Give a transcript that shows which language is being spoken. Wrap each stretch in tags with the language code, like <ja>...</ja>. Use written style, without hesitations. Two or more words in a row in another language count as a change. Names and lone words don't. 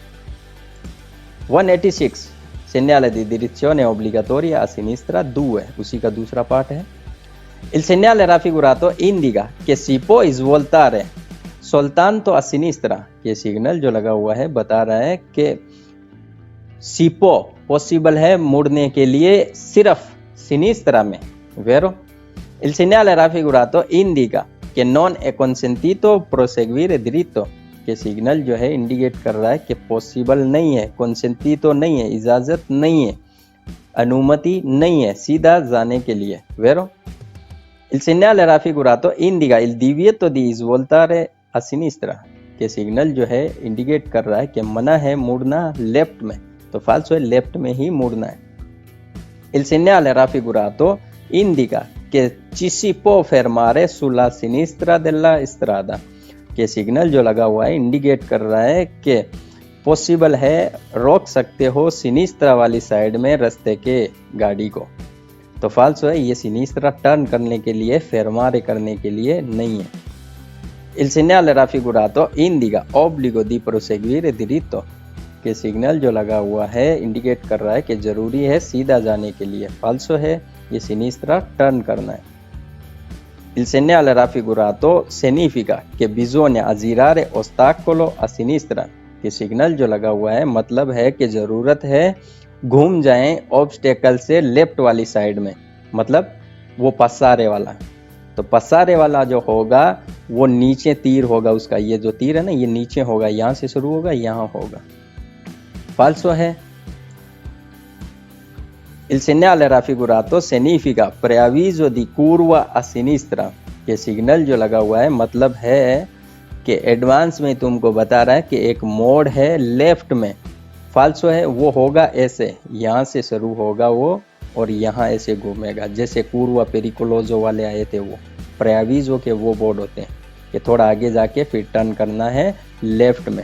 <it>186 segnale di direzione obbligatoria a sinistra 2,</it> <hi>उसी का दूसरा पार्ट है।</hi> <it>Il segnale raffigurato indica che si può svoltare soltanto a sinistra।</it> <hi>ये सिग्नल जो लगा हुआ है बता रहा है कि</hi> <it>si può</it> <hi>पॉसिबल है मुड़ने के लिए सिर्फ सिनिस्त्रा में, vero?</hi> <it>Il segnale raffigurato indica che non è consentito proseguire dritto।</it> <hi>ये सिग्नल जो है इंडिकेट कर रहा है कि पॉसिबल नहीं है, consentito नहीं है, इजाजत नहीं है, अनुमति नहीं है सीधा जाने के लिए, vero?</hi> <it>Il segnale raffigurato indica il divieto di svoltare a sinistra।</it> <hi>के सिग्नल जो है इंडिकेट कर रहा है कि मना है मुड़ना लेफ्ट में, तो फाल्सो है, लेफ्ट में ही मुड़ना है।</hi> <it>Il segnale raffigurato indica che ci si può fermare sulla sinistra della strada।</it> <hi>के सिग्नल जो लगा हुआ है इंडिकेट कर रहा है कि पॉसिबल है, रोक सकते हो सिनिस्त्रा वाली साइड में रास्ते के गाड़ी को, तो फाल्सो है। ये सिनिस्त्रा टर्न करने के लिए, फेरमारे करने के लिए नहीं है।</hi> <it>Il segnale raffigurato indica obbligo di proseguire diritto।</it> <hi>के सिग्नल जो लगा हुआ है इंडिकेट कर रहा है कि जरूरी है सीधा जाने के लिए, फाल्सो है। ये सिनिस्त्रा टर्न करना है।</hi> <it>Il segnale raffigurato significa che bisogna aggirare ostacolo a sinistra।</it> <hi>के सिग्नल जो लगा हुआ है मतलब है कि जरूरत है घूम जाएं ऑब्स्टेकल से लेफ्ट वाली साइड में, मतलब वो पसारे वाला। तो पसारे वाला जो होगा वो नीचे तीर होगा उसका, ये जो तीर है ना ये नीचे होगा, यहाँ से शुरू होगा, यहाँ होगा, फाल्सो है।</hi> <it>Il segnale raffigurato significa preavviso di curva a sinistra।</it> <hi>ये सिग्नल जो लगा हुआ है मतलब है कि एडवांस में तुमको बता रहा है कि एक मोड़ है लेफ्ट में, फाल्सो है। वो होगा ऐसे, यहाँ से शुरू होगा वो और यहाँ ऐसे घूमेगा, जैसे पूर्वा पेरिकोलोजो वाले आए थे वो प्रेविजो के वो बोर्ड होते हैं कि थोड़ा आगे जाके फिर टर्न करना है लेफ्ट में।</hi>